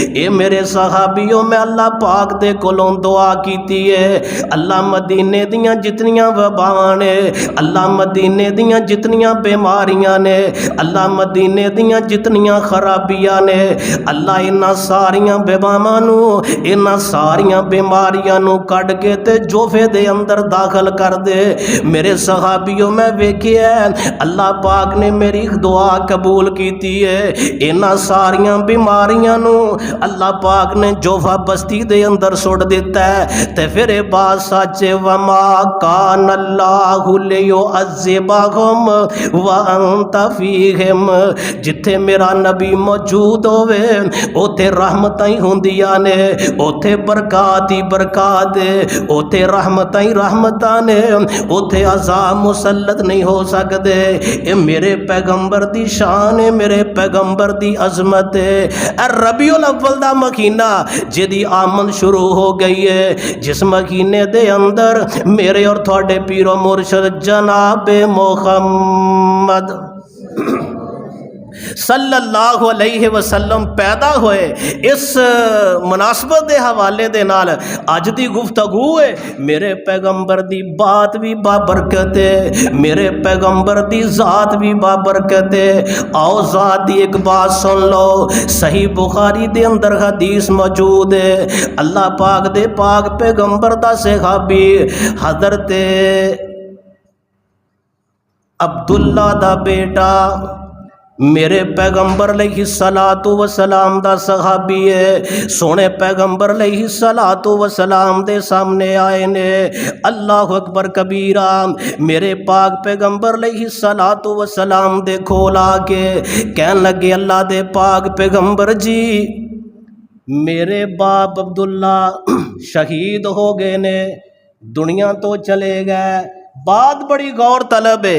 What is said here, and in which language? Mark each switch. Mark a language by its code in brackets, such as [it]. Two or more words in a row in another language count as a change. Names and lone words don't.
[pa] یہ میرے صحابیاں نوں اللہ پاک دے کولوں دعا کیتی ہے، اللہ مدینے دیاں جتنیاں وباواں نیں، اللہ مدینے دیاں جتنیاں بیماریاں نیں، اللہ مدینے دیاں جتنیاں خرابیاں نیں، اللہ انہاں ساریاں وباواں نوں، انہاں ساریاں بیماریاں نوں کٹ کے تے جحفے دے اندر داخل کر دے. میرے صحابیاں نوں ویکھیا اللہ پاک نے میری دعا قبول کیتی ہے. انہاں ساریاں بیماریاں نوں اللہ پاک نے جحفہ بستی دے اندر سٹ دتا ہے. تے فیر بات سچی [ar] وما كان الله ليعذبهم وأنت فيهم, [pa] جتھے میرا نبی موجود ہووے اوتھے رحمتاں ای ہوندیاں نیں، اوتھے برکات ای برکات ہے، اوتھے رحمتاں ای رحمتاں نیں، اوتھے عذاب مسلط نہیں ہو سکدے. یہ میرے پیغمبر دی شان ہے، میرے پیغمبر دی عظمت ہے. ربیع الاول دا مہینہ جیہدی آمد شروع ہو گئی ہے، جس مہینے دے اندر میرے اور تھوڑے پیر و مرشد جناب محمد [ar] صلى الله عليه وسلم [pa] پیدا ہوئے، اس مناسبت دے حوالے دے نال اج دی گفتگو ہے. میرے پیغمبر دی بات وی بابرکت ہے، میرے پیغمبر دی ذات وی بابرکت ہے. آؤ ذات دی اک بات سن لو، صحیح بخاری دے اندر حدیث موجود ہے. اللہ پاک دے پاک پیغمبر دا صحابی حضرت عبداللہ دا بیٹا میرے پیغمبر [ar] عليه الصلاة والسلام [pa] دا صحابی ہے. سوہنے پیغمبر [ar] عليه الصلاة والسلام [pa] دے سامنے آئے نیں, [ar] الله أكبر كبيرا, [pa] میرے پاک پیغمبر [ar] عليه الصلاة والسلام [pa] دے کول آ کے کہن لگے، اللہ دے پاک پیغمبر جی، میرے باپ عبداللہ شہید ہو گئے نیں، دنیا توں چلے گئے. بات بڑی غور طلب ہے.